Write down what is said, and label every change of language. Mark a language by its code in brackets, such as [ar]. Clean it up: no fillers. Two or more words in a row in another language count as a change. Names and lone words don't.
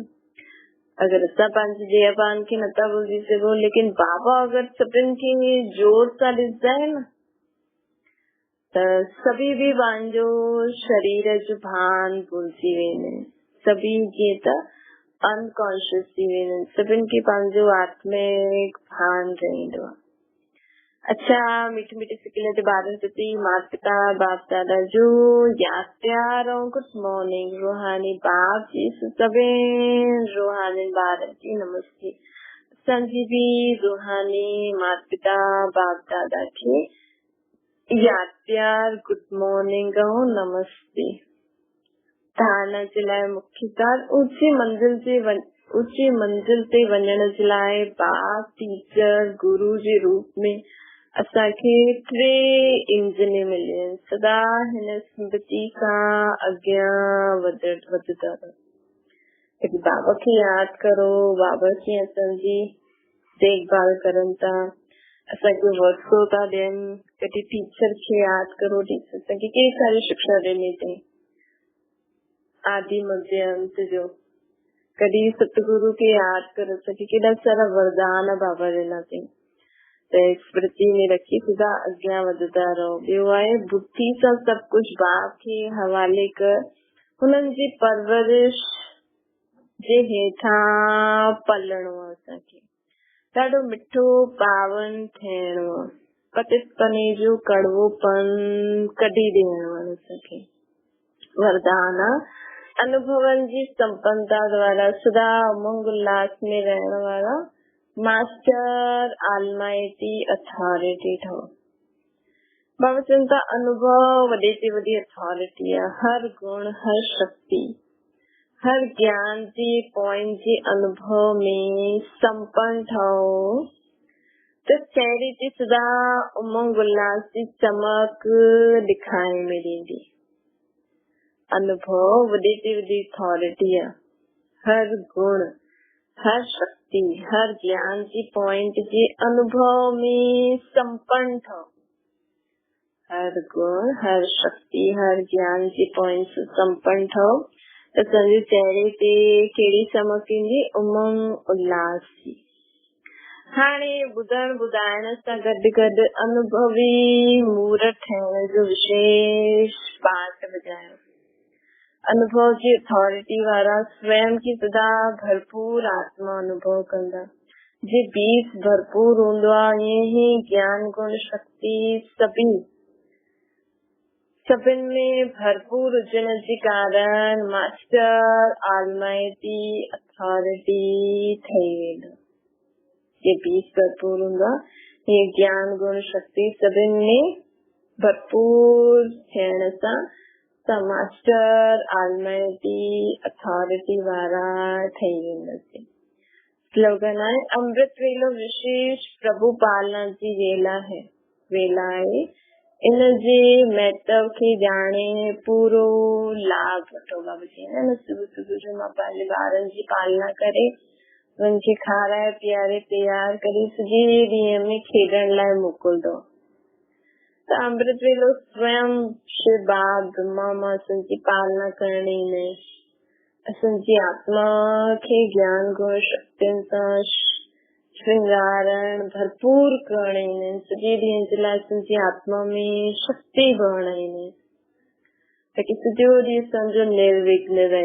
[sd] अगर असां पंहिंजे देहभान खे नथा भुलिजी सघूं, लेकिन बाबा अगर सभिनि खे जोर सां ॾिसंदा आहिनि त सभी बि पंहिंजो शरीर जो भान भुलिजी वेंदा आहिनि। सभी जीअं त अनकॉन्शियस थी वेंदा आहिनि, सभिनि खे पंहिंजो आत्मिक भान रहंदो आहे। अच्छा, मीठे मीठे सिकिले जे ॿारनि प्रति माता पिता बाप दादा जो याद प्यार ऐं [en] good morning. [sd] रूहानी बाप जी सभिनि रूहानी ॿारनि खे नमस्ते। असांजी बि रूहानी माता पिता बाप दादा खे याद प्यार [en] good morning [sd] ऐं नमस्ते। धारणा जे लाइ मुख्य ॻाल्हि, ऊंची मंजिल ते वञण जे लाइ बाप टीचर गुरु जे रूप में असांखे 3 इंजन मिलिया आहिनि। सदा हिन स्मृति सां अॻियां वधंदा रहो। कॾहिं बाबा खे यादि करो, बाबा कीअं असांजी देखभाल करनि था, असांखे वरसो था ॾियनि। कॾहिं टीचर खे यादि करो, टीचर असांखे केॾी सारी शिक्षा ॾिनी अथई, आदि मध्य अंत जो। कॾहिं सतगुरु खे यादि करो, असांखे केॾा सारा वरदान बाबा ॾिना अथई। त स्मृति में रखी सदा अॻियां वधंदा रहो। ॿियो आहे बुद्धि सां सभु कुझु बाप खे हवाले कर। हुननि जी परवरिश जे हेठां पलणो आहे। असांखे ॾाढो मिठो पावन थियणो आहे। पतितपने जो कड़वोपन कढी ॾियणो आहे। असांखे वरदान अनुभवनि जी संपन्नता द्वारा सदा उमंग उल्लास में रहण वारा [en] master almighty authority [sd] ठहो। बाबा चवनि था अनुभव वॾे से वॾी अथॉरिटी आहे। हर गुण, हर शक्ति, हर ज्ञान जे पॉइंट जे अनुभव में संपन्न ठहो त चेहरे ते सदा उमंग उल्लास जी चमक ॾेखारण में ॾींदी। अनुभव वॾे से वॾी अथॉरिटी आहे। हर गुण, हर शक्ति, हर ज्ञान जी पॉइंट जे अनुभव में संपन्न ठहो। हर गुण, हर शक्ति, हर ज्ञान जी पॉइंट से संपन्न ठहो त असांजे चेहरे ते कहिड़ी चमक ईंदी, उमंग उल्लास जी। हाणे ॿुधण ॿुधाइण सां गॾु गॾु अनुभवी मूर्त ठहिण जो विशेष पाठ ॿुधायो। अनुभव जी अथॉरिटी वारा स्वयं की सदा भरपूर आत्मा अनुभव कंदा। जे बीज भरपूर हूंदो आहे, ईअं ई ज्ञान गुण शक्ति सभिनि में भरपूर हुजण जे कारण [en] master almighty authority [sd] ठही वेंदो। जे बीज भरपूर हूंदो आहे, हीअ ज्ञान गुण शक्ति सभिनि में भरपूर थियण सां [en] master almighty authority [sd] वारा ठही वेंदासीं। स्लोगन आहे अमृत वेलो विशेष प्रभु पालना जी वेला है। वेला आहे इन जे महत्व खे ॼाणे पूरो लाभ वठो। बाबा जी न सुबुह सुबुह जो मां पंहिंजे ॿारनि जी पालना करे उन्हनि खे खाराए पीआरे तैयार करे सॼे ॾींहं में खेॾण लाइ मोकिलंदो। त अमृत वेलो स्वयं शिव बाबा ब्रह्मा मां असांजी पालना करण ईंदा आहिनि, असांजी आत्मा खे ज्ञान गुण शक्तियुनि सां श्रृंगारण भरपूर करण ईंदा आहिनि। सॼे ॾींहं जे लाइ असांजी आत्मा में शक्ति भरण ईंदा आहिनि ताकि सॼो ॾींहुं असांजो निर्विघ्न रहे।